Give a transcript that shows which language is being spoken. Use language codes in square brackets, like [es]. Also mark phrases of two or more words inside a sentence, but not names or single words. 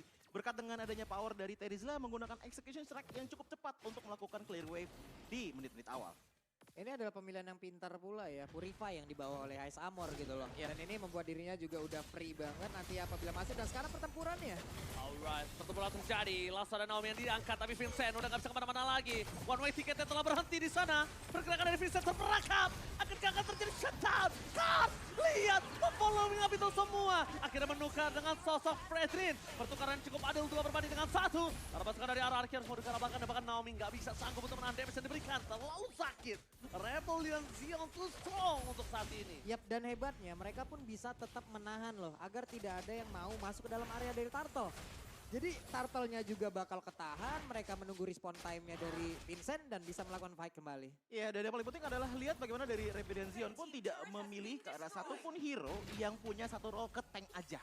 [id] Berkat dengan adanya power dari Terizla menggunakan [en] execution strike [id] yang cukup cepat untuk melakukan [en] clear wave [id] di menit-menit awal. Ini adalah pemilihan yang pintar pula ya, Purify yang dibawa oleh Ice Amor gitu loh. Dan ini membuat dirinya juga udah free banget nanti apabila masuk. Dan sekarang pertempurannya. Alright, pertempuran terjadi. Lasa dan Naomi yang diangkat, tapi Vincent udah gak bisa kemana-mana lagi. [en] One way ticketnya [id] telah berhenti di sana. Pergerakan dari Vincent terperangkap. Akankah akan terjadi shutdown? Cars, lihat, [en] following up [id] itu semua. Akhirnya menukar dengan sosok Fredrin. Pertukaran cukup adil 2 berbanding dengan 1. Karena pasukan dari RRQ harus mau dikalahkan dan bahkan Naomi gak bisa sanggup untuk menahan damage yang diberikan. Terlalu sakit. Rebellion Zion [en] too strong [id] untuk saat ini. Yap, dan hebatnya mereka pun bisa tetap menahan loh. Agar tidak ada yang mau masuk ke dalam area dari Turtle. Jadi Turtle-nya juga bakal ketahan, mereka menunggu [en] respawn time-nya [id] dari Vincent dan bisa melakukan fight kembali. Iya, dan yang paling penting adalah lihat bagaimana dari Rebellion Zion pun tidak memilih ke arah satupun hero yang punya satu role ke tank aja.